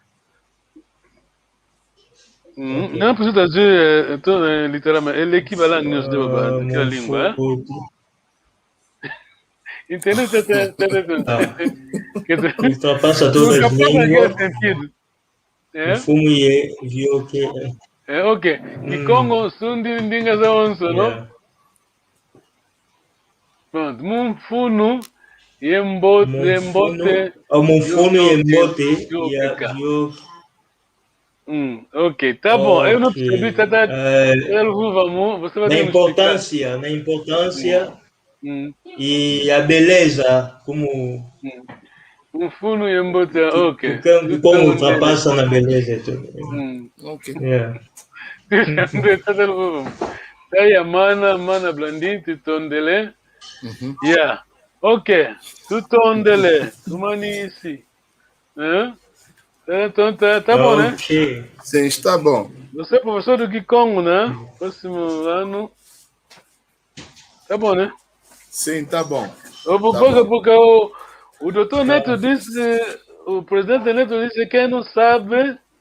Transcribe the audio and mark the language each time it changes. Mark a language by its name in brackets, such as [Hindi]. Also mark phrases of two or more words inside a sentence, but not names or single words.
[Portuguese] Né? Não precisa traduzir literalmente. É equivalente naquela língua. Entendeu? Ultrapassa todas as línguas. O fumo viu que ok. [Kongo] Kikongo Sundidi Ndinga Zawonsono. Pronto. Mumfunu Yembote. Mumfunu Yembote. [Portuguese] Ok, tá bom. Eu não percebi. Você vai na importância e a beleza, como [Kongo] Mumfunu Yembote. Ok. [Portuguese] Como ultrapassa na beleza. Ok. Aí a mana Blandin, Tutondele. [Kongo] Ok. Tutondele. Tumanisi. [Portuguese] Então tá bom, né? Sim, está bom. Você é professor do Kikongo, né? Próximo ano. Tá bom, né? Sim, tá bom. Porque o doutor Neto disse, o presidente Neto disse que quem não sabe